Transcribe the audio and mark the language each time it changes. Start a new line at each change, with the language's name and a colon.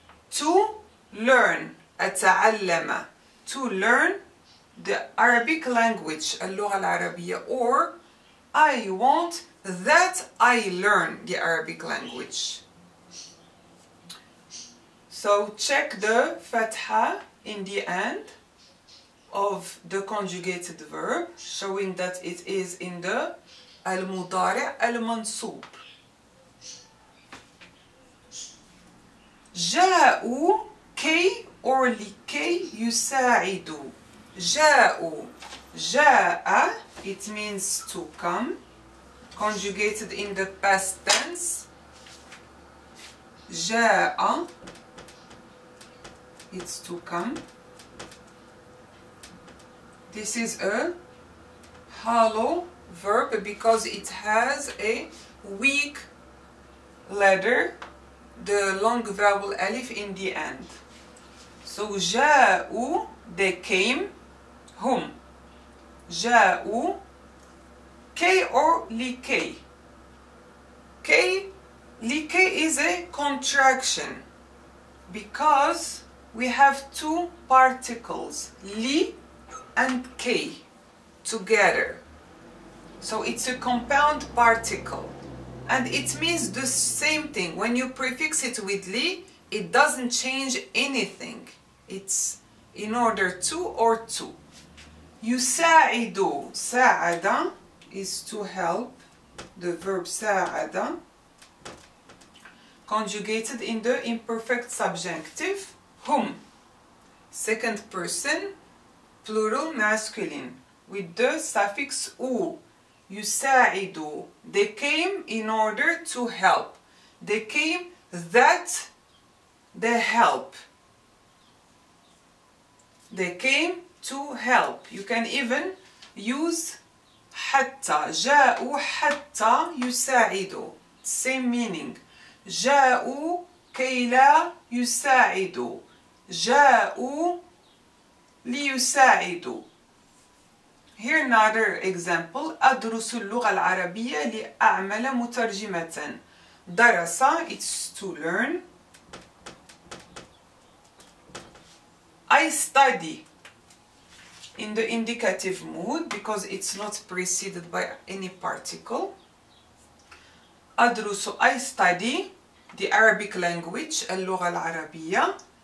English: To learn, أتعلم, to learn the Arabic language,
Arabic: اللغة العربية,
English: or I want that I learn the Arabic language. So check the fatha in the end of the conjugated verb, showing that it is in the al-mudari' al-mansub.
Arabic: جاءوا كي
English: or
Arabic: لكي يساعدوا.
English: جاءوا, جاء, it means to come, conjugated in the past tense. جاء, it's to come. This is a hollow verb because it has a weak letter, the long vowel alif in the end. So جاءوا, they came. Whom?
Arabic: جاءوا كي
English: or
Arabic: لكي.
English: كي, لكي is a contraction because we have two particles, li and k, together. So it's a compound particle. And it means the same thing. When you prefix it with li, it doesn't change anything. It's in order to or to. يساعد, ساعد is to help, the verb ساعد, conjugated in the imperfect subjunctive, whom, second person, plural masculine, with the suffix u. يساعد, they came in order to help. They came that they help. They came to help. You can even use حتى.
Arabic: جاءوا حتى يساعدوا.
English: Same meaning.
Arabic: جاءوا كي لا يساعدوا. جاءوا ليساعدوا.
English: Here another example.
Arabic: أدرس اللغة العربية لأعمل مترجمة.
English: درس, it's to learn. I study in the indicative mood because it's not preceded by any particle. أدرس, I study the Arabic language,
Arabic: اللغة العربية.